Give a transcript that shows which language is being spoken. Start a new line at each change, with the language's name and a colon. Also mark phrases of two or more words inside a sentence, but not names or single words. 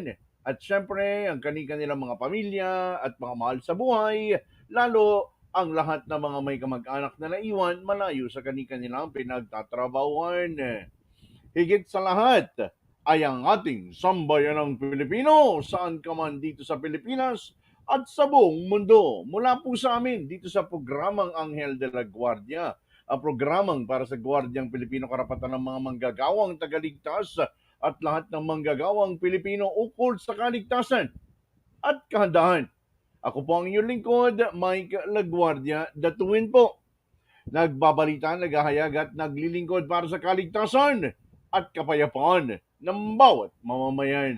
Filipino: At syempre, ang kanilang mga pamilya at mga mahal sa buhay, lalo ang lahat ng mga may kamag-anak na naiwan malayo sa kanilang pinagtatrabahuan. Higit sa lahat ay ang ating sambayanang Pilipino saan ka man dito sa Pilipinas at sa buong mundo. Mula po sa amin dito sa programang Anghel de la Guardia, ang programang para sa Gwardyang Pilipino karapatan ng mga manggagawang tagaligtas at lahat ng manggagawang Pilipino ukol sa kaligtasan at kahandaan. Ako po ang inyong lingkod, Mike Laguardia, DATUIN po. Nagbabalita, naghahayag at naglilingkod para sa kaligtasan at kapayapaan ng bawat mamamayan.